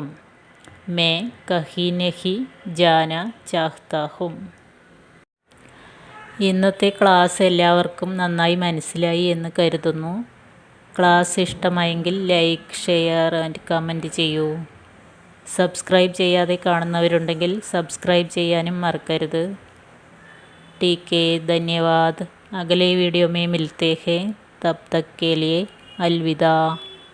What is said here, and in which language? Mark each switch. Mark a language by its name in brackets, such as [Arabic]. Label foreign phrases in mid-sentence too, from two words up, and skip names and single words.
[Hindi] मैं कहीं नहीं जाना चाहता हूं. [Malayalam] ഇന്നത്തെ ക്ലാസ് എല്ലാവർക്കും നന്നായി മനസ്സിലായി എന്ന് കരുതുന്നു. ക്ലാസ് ഇഷ്ടമായെങ്കിൽ [English] like, share and comment [Malayalam] ചെയ്യൂ. സബ്സ്ക്രൈബ് ചെയ്യാതെ കാണുന്നവരുണ്ടെങ്കിൽ സബ്സ്ക്രൈബ് ചെയ്യാനും മറക്കരുത്. [Hindi] ठीक है, धन्यवाद. अगले वीडियो में मिलते हैं. तब तक के लिए अलविदा.